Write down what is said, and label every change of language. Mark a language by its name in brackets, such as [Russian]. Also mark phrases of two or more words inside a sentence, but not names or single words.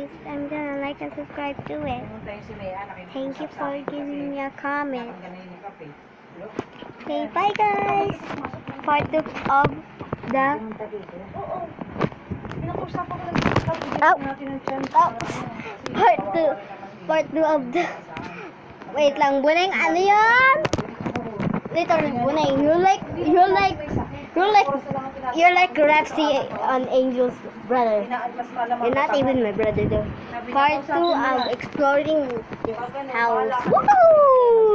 [English] I'm gonna like and subscribe to it. Thank you for giving me a comment. Okay, bye guys. Part 2 of the Part 2 of the [Filipino] wait lang, Buneng, ano yan? [English] Literally, Buneng, you're like Rexy on Angel's brother. You're not even my brother though. Part 2 of exploring this house. Woohoo!